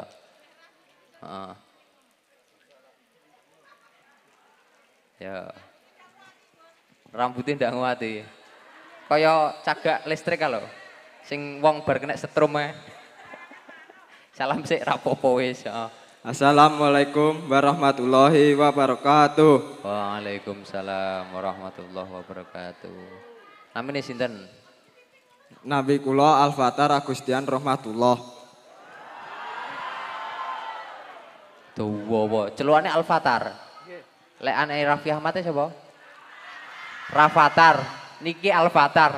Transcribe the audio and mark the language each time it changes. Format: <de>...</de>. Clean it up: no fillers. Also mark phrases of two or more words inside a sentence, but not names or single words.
<jv>Heeh. Ya. Rambutnya ndak nguati. Kaya cagak listrik kalau sing wong bar kena setrum ae. Salam sik rapopo wis.</jv> <ar>السلام عليكم ورحمة الله وبركاته. وعليكم السلام ورحمة الله وبركاته.</ar> <jv>Namine sinten? Nabi kula Al-Fatar Agustian Rahmatullah. Dawa. Celukane Al-Fatar. Lek anake Raffi Ahmad sapa? Rafathar. Niki Al-Fatar.</jv>